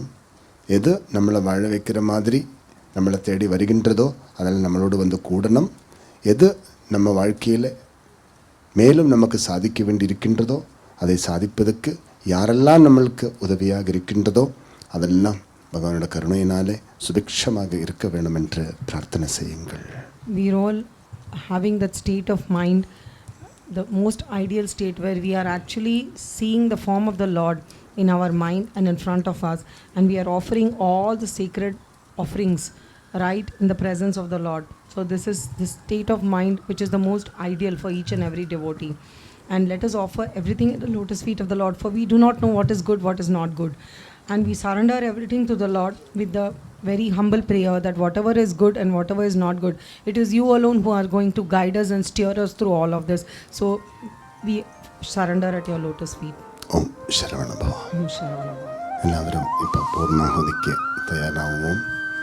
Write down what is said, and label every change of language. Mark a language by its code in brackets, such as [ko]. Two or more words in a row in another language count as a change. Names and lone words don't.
[ta] எது நம்மளை வாழ வைக்கிற மாதிரி நம்மளை தேடி வருகின்றதோ அதெல்லாம் நம்மளோடு வந்து கூடணும். எது நம்ம வாழ்க்கையில் மேலும் நமக்கு சாதிக்க வேண்டி இருக்கின்றதோ அதை சாதிப்பதற்கு யாரெல்லாம் நம்மளுக்கு உதவியாக இருக்கின்றதோ அதெல்லாம் பகவானோட கருணையினாலே சுபிக்ஷமாக இருக்க வேண்டும் என்று பிரார்த்தனை செய்யுங்கள். [en] We are all having that state of mind, the most ideal state where we are actually seeing the form of the Lord in our mind and in front of us, and we are offering all the sacred offerings right in the presence of the Lord. So this is the state of mind which is the most ideal for each and every devotee. And let us offer everything at the lotus feet of the Lord, for we do not know what is good, what is not good. And we surrender everything to the Lord with the very humble prayer that whatever is good and whatever is not good, it is you alone who are going to guide us and steer us through all of this. So we surrender at your lotus feet. [sa] ओम् शरवणभव. ओम् शरवणभव. [ml] എല്ലാവരും ഇപ്പോൾ പൂർണ്ണാഹുതിക്ക് തയ്യാറാവുമോ?